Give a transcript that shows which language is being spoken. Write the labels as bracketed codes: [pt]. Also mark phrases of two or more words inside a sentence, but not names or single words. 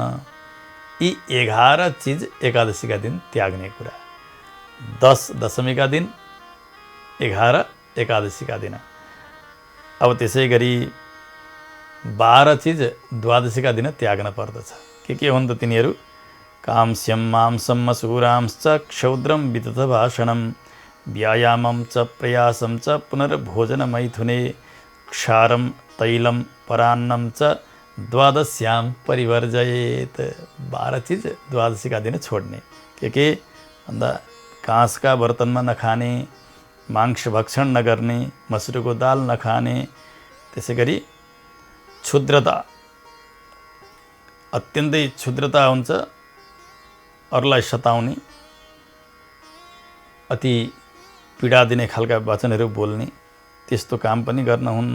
[ne] यी 11 चिज एकादशीका दिन त्याग्ने कुरा। 10 दशमीका दिन, 11 एकादशीका दिन। अब त्यसै गरी 12 चिज द्वादशीका दिन त्याग्न पर्दछ। के हुन् त तिनीहरू? [sa] कांस्यम मांसम मसूरांश्च क्षौद्रम वितत भाषणम व्यायामम च प्रयासम च पुनर्भोजन मैथुने क्षारम तैलम परान्नम च द्वादश्याम परिवर्जयेत। [ne] 12 चिज द्वादशीका दिन छोड्ने। के भन्दा काँसका बर्तनमा नखाने, मांस भक्षण नगर्ने, मसुरको दाल नखाने, त्यसै गरी क्षुद्रता, अत्यन्तै क्षुद्रता हुन्छ, अरूलाई सताउने, अति पीडा दिने खालका वचनहरू बोल्ने, त्यस्तो काम पनि गर्न हुन्न।